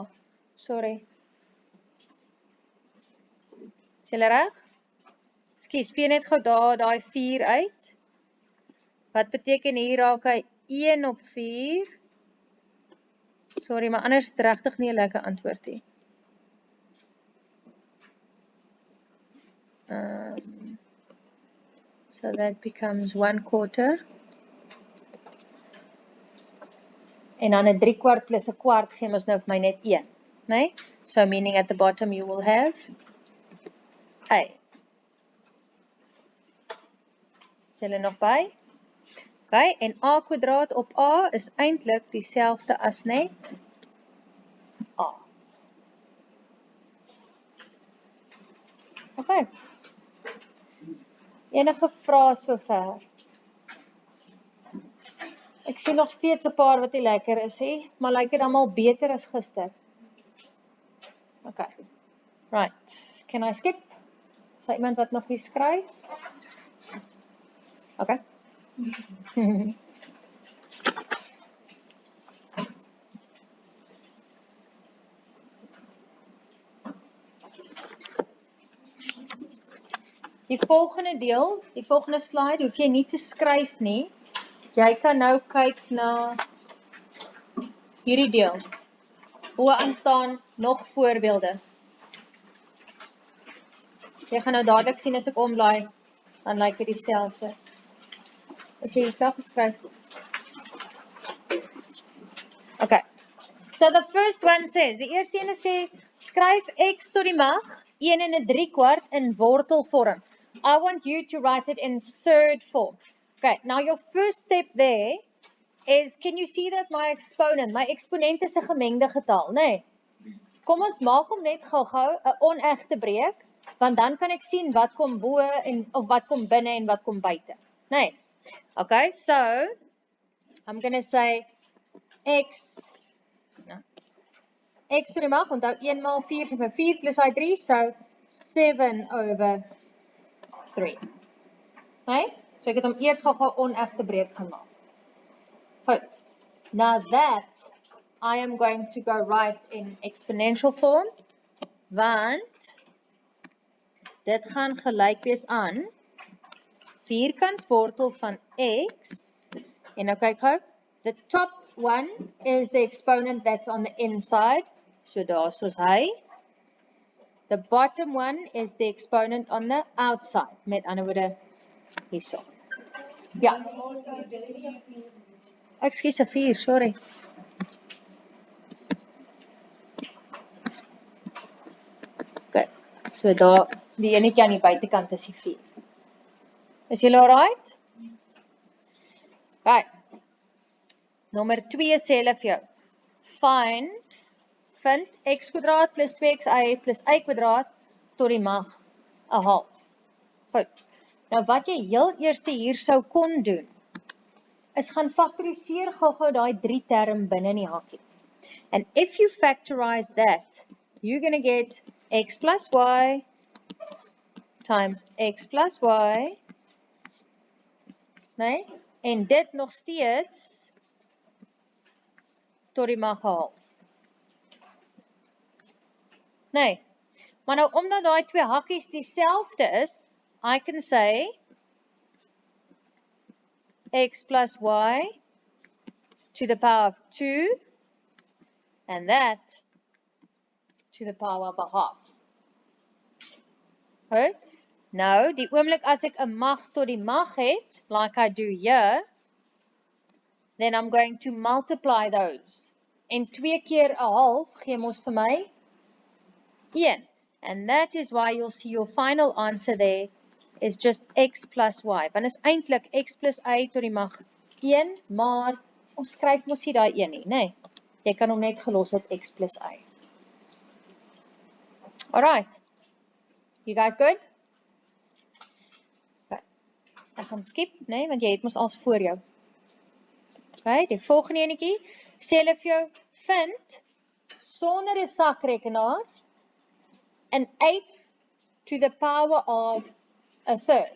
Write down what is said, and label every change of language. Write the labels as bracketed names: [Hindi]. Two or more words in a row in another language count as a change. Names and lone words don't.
[Afrikaans] Sorry. Is julle reg? Skus, vee net gou daai 4 uit. Wat beteken hier raak hy 1 op 4? Sorry, maar anders is dit regtig nie 'n lekker antwoord nie. [English] So that becomes 1/4. [Afrikaans] En dan 'n 3/4 plus 'n kwart gee ons nou vir my net 1, né? [English] So meaning at the bottom you will have A. [Afrikaans] Is julle nog by? Okay, en a kwadraat op a is eintlik dieselfde as net a. Okay. Enige vrae sover? Ek sien nog steeds 'n paar wat nie lekker is, hè, maar lyk dit almal beter as gister. [English] Okay. Right. Can I skip? [Afrikaans] Is daar iemand wat nog nie skryf? Okay. Die volgende deel, die volgende slide, hoef jy nie te skryf nie. Jy kan nou kyk na hierdie deel. Boaan staan nog voorbeelde. Jy gaan nou dadelik sien as ek omblaai, dan lyk dit dieselfde. Is jy klaar geskryf? Okay. [English] So the first one says, [Afrikaans] die eerste ene sê, skryf x tot die mag 1 en 3/4 in wortelvorm. [English] I want you to write it in third form. Okay, now your first step there is, can you see that my exponent is [Afrikaans] 'n gemengde getal, nee? Kom ons maak hom net gou-gou 'n onegte breek, want dan kan ek sien wat kom bo en of wat kom binne en wat kom buite, nee? [English] Okay, so I'm going to say x to [Afrikaans] die mag, onthou 1 maal 4 gee vir 4 plus hy 3, so 7/3. Okay? So ek het hom eers gou-gou onegte breek gemaak. Goed. [English] Now that I am going to go write in exponential form, [Afrikaans] want dit gaan gelyk wees aan vierkantswortel van x, en nou kyk gou, [English] the top one is the exponent that's on the inside, so [Afrikaans] daar soos hy. [English] The bottom one is the exponent on the outside, [Afrikaans] met ander woorde hierso. Ja. Ekskuus, 4, sorry. Okay, so daar, die enetjie aan die buitekant is die 4. Is julle alright? Okay. Nommer 2 sê hulle vir jou, vind x kwadraat plus 2xy plus y kwadraat tot die mag 'n half. Goed. Nou wat jy heel eerste hier sou kon doen, is gaan faktoriseer gou-gou daai 3 term binne in die hakkie. [English] And if you factorize that, you're going to get x plus y times x plus y, nee, [Afrikaans] en dit nog steeds tot die mag 'n half. Nee, maar nou omdat daai twee hakkies dieselfde is, [English] I can say x plus y to the power of 2 and that to the power of a half. [Afrikaans] Goed? Nou, die oomblik as ek 'n mag tot die mag het, [English] like I do here, then I'm going to multiply those. [Afrikaans] En 2 keer 'n half gee mos vir my 1. [English] And that is why you'll see your final answer there is just x plus y. [Afrikaans] Want is eintlik x plus y tot die mag 1, maar ons skryf mos nie daai 1 nie, nee. Jy kan hom net gelos het x plus y. [English] Alright. You guys good? Okay. [Afrikaans] Ek gaan skip, nee, want jy het mos als voor jou. Okay, die volgende enetjie sê hulle vir jou, vind sonder 'n sakrekenaar [English] an 8 to the power of a third.